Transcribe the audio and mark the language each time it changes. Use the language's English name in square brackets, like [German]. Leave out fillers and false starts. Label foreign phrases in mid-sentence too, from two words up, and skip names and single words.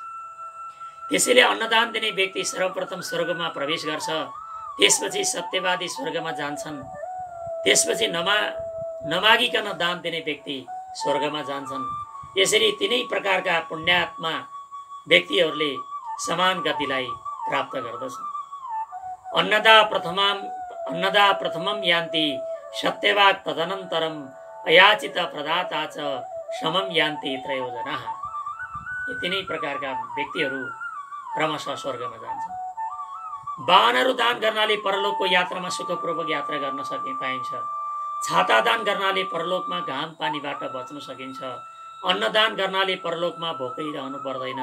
[Nepali] त्यसैले अन्नदान दिने व्यक्ति सर्वप्रथम स्वर्गमा प्रवेश गर्छ, त्यसपछि सत्यवादी स्वर्गमा जान्छन्, त्यसपछि नमागिकन दान दिने व्यक्ति स्वर्गमा जान्छन्, यसरी तिनै प्रकारका पुण्यात्मा व्यक्तिहरूले समान गतिलाई प्राप्त गर्दछन्। [Sanskrit] अन्नदा प्रथमम यान्ति सत्यवाक तदनन्तरम अयाचित प्रदाता च समम यान्ति त्रयोजनाः। [Nepali] यी तिनै प्रकारका व्यक्तिहरू क्रमशः स्वर्गमा जान्छन्। वाहनहरू दान गर्नाले परलोकको यात्रामा सुखपूर्वक यात्रा गर्न पाइन्छ। छाता दान गर्नाले परलोकमा घाम पानीबाट बच्न सकिन्छ। अन्नदान गर्नाले परलोकमा भोकै रहनु पर्दैन।